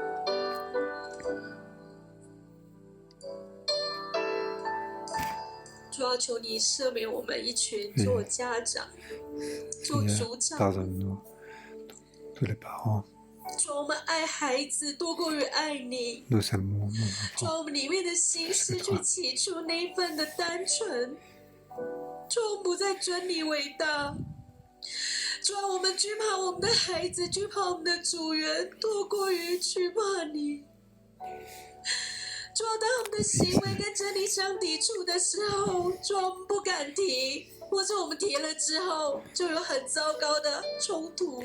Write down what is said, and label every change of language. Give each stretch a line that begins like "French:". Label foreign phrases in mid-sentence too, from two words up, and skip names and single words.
Chinese: 主主要求你赦免我们一群做家长、做族长。
French: Pardonne-nous, tous les parents.
Chinese: 主，我们爱孩子多过于爱你。
French: Nous aimons nos
Chinese: 主，
French: enfants.
Chinese: 我们里面的心失去起初那一份的单纯。主，我们不再尊你为大。主啊，我们惧怕我们的孩子，惧怕我们的主人，多过于惧怕你。主啊，当我们的行为跟真理相抵触的时候，主啊，我们不敢提，或者我们提了之后，就有很糟糕的冲突。